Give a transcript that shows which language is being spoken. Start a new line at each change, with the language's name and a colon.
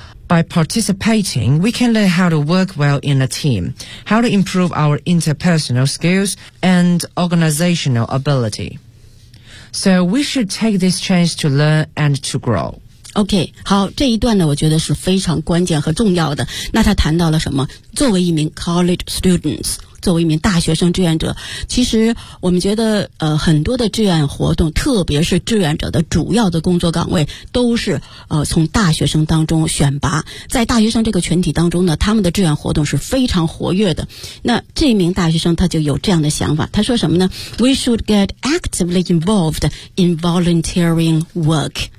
English: By participating, we can learn how to work well in a team, how to improve our interpersonal skills and organizational ability. So we should take this chance to learn and to grow.
Chinese: OK, 好，这一段呢我觉得是非常关键和重要的。那他谈到了什么？作为一名
English: college students,
Chinese: 作为一名大学生志愿者，其实我们觉得很多的志愿活动，特别是志愿者的主要的工作岗位，都是从大学生当中选拔。在大学生这个群体当中呢，他们的志愿活动是非常活跃的。那这名大学生他就有这样的想法，他说什么呢？
English: We should get actively involved in volunteering work.